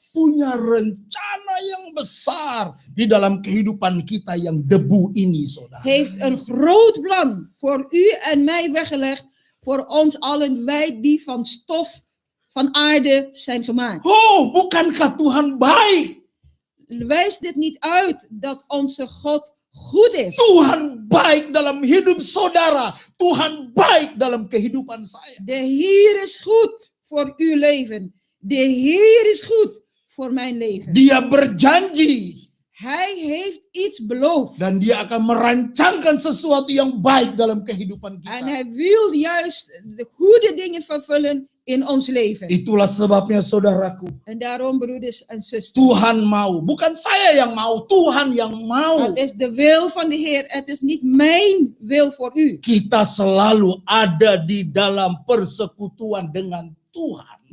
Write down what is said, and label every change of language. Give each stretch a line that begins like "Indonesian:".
Indonesian: punya rencana yang besar di dalam kehidupan kita yang debu ini, saudara.
Dutch: heeft een groot plan voor u en mij weggelegd, voor ons allen, wij die van stof van aarde zijn gemaakt.
Indonesian: Oh, bukankah Tuhan baik?
Dutch: Wijst dit niet uit dat onze God goed is?
Indonesian: Tuhan baik dalam hidup saudara. Tuhan baik dalam kehidupan saya.
Dutch: De Heer is goed voor uw leven. De Heer is goed voor mijn leven.
Indonesian: Dia berjanji
Dutch: Hij heeft iets beloofd.
Indonesian: dan dia akan merancangkan sesuatu yang baik dalam kehidupan
Dutch: En hij wil juist de goede dingen vervullen in ons leven.
Indonesian: Itulah sebabnya, saudaraku,
Dutch: En daarom, broeders en zusters,
Indonesian: Tuhan mau, bukan saya yang mau, Tuhan yang mau.
Dutch: het is de wil van de Heer. Het is niet mijn wil voor u.
Indonesian: Kita selalu ada di dalam persekutuan dengan Tuhan.